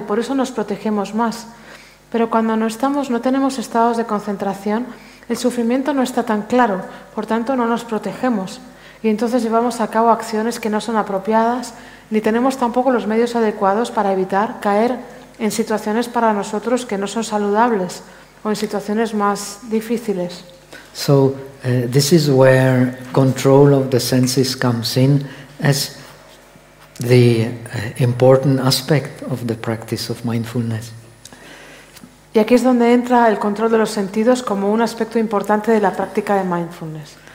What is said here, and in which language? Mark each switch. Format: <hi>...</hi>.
<es>Por eso nos protegemos más. Pero cuando no estamos, no tenemos estados de concentración, el sufrimiento no está tan claro. Por tanto, no nos protegemos y entonces llevamos a cabo acciones que no son apropiadas, ni tenemos tampoco los medios adecuados para evitar caer en situaciones para nosotros que no son saludables o en situaciones más difíciles.</es> <en>So this is where control of the senses comes in as the important aspect of the practice of mindfulness.</en> <es>Y aquí es donde entra el control de los sentidos como un aspecto importante de la práctica de mindfulness.</es>